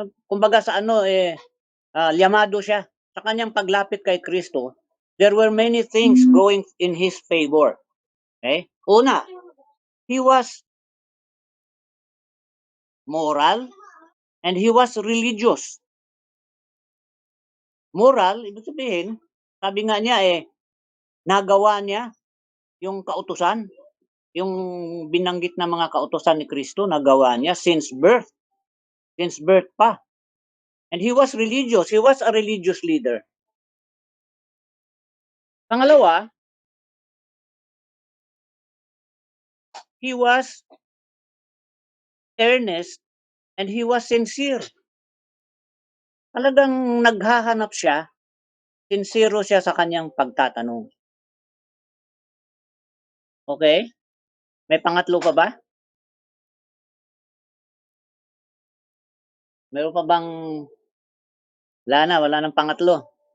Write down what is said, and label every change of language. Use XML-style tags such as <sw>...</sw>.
<tl>Kumbaga sa liyamado siya. Sa kanyang paglapit kay Kristo,</tl> <en>there were many things going in his favor. Okay? Una, he was moral and he was religious.</en> <tl>Moral, ibig sabihin, sabi nga niya nagawa niya yung kautusan, yung binanggit na mga kautusan ni Kristo, nagawa niya</tl> <en>since birth</en> <tl>pa.</tl> <en>And he was religious, he was a religious leader. Pangalawa, he was earnest and he was sincere.</en> <tl>Talagang naghahanap siya, sincero siya sa kanyang pagtatanong. Okay? May pangatlo pa ba? Meron pa bang wala nang pangatlo?</tl>